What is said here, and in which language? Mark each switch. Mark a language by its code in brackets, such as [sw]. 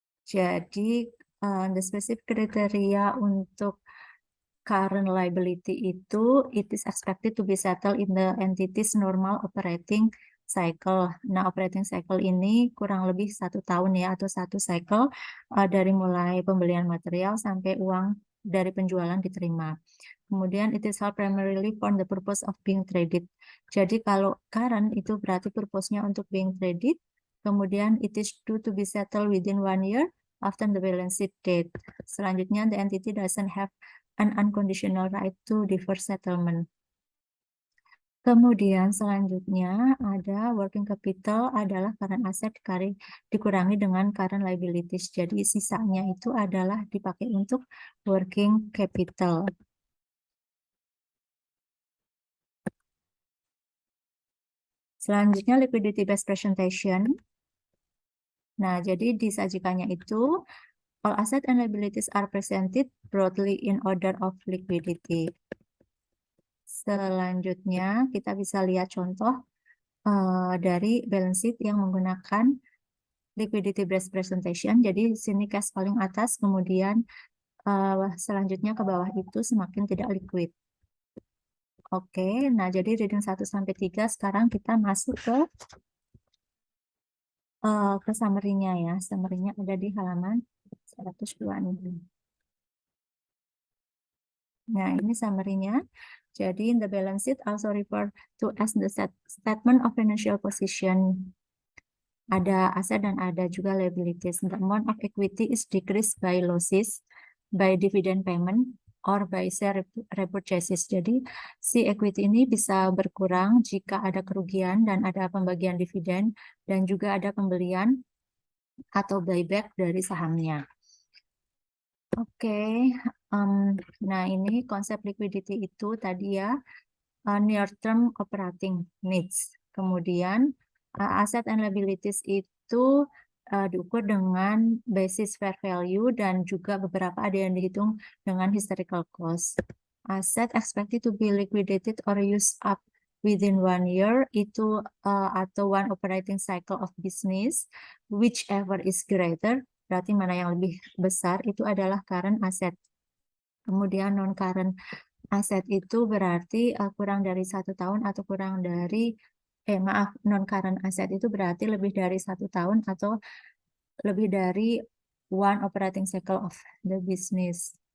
[en] Jadi, the specific criteria untuk current liability itu, it is expected to be settled in the entity's normal operating cycle. [id] Nah, operating cycle ini kurang lebih 1 tahun ya, atau 1 cycle dari mulai pembelian material sampai uang dari penjualan diterima. [en] Kemudian it is held primarily for the purpose of being traded. [id] Jadi kalau current itu berarti purpose-nya untuk being traded. [en] Kemudian it is due to be settled within 1 year after the balance sheet date. Selanjutnya the entity doesn't have an unconditional right to defer settlement. [id] Kemudian selanjutnya ada working capital adalah current asset dikurangi dengan current liabilities. Jadi sisanya itu adalah dipakai untuk working capital. Selanjutnya liquidity based presentation. Nah, jadi disajikannya itu [en] all asset and liabilities are presented broadly in order of liquidity. [id] Selanjutnya kita bisa lihat contoh dari balance sheet yang menggunakan liquidity based presentation. Jadi sini cash paling atas, kemudian selanjutnya ke bawah itu semakin tidak liquid. Oke, nah jadi reading 1-3 sekarang kita masuk ke summary-nya ya. Summary-nya ada di halaman 102 nih. Nah, ini summary-nya. [en] Jadi, the balance sheet also referred to as the statement of financial position. [id] Ada aset dan ada juga liabilities. [en] The amount of equity is decreased by losses, by dividend payment, or by share repurchases. [id] Jadi, si equity ini bisa berkurang jika ada kerugian dan ada pembagian dividen, dan juga ada pembelian atau buyback dari sahamnya. Oke, nah ini konsep liquidity itu tadi ya, [en] near term operating needs. [id] Kemudian asset and liabilities itu diukur dengan basis fair value dan juga beberapa ada yang dihitung dengan historical cost. [en] Asset expected to be liquidated or used up within 1 year [id] itu atau [en] one operating cycle of business, whichever is greater. [id] Berarti mana yang lebih besar itu adalah current asset. Kemudian non-current asset itu berarti kurang dari 1 tahun atau kurang dari, non-current asset itu berarti lebih dari 1 tahun atau lebih dari [en] one operating cycle of the business.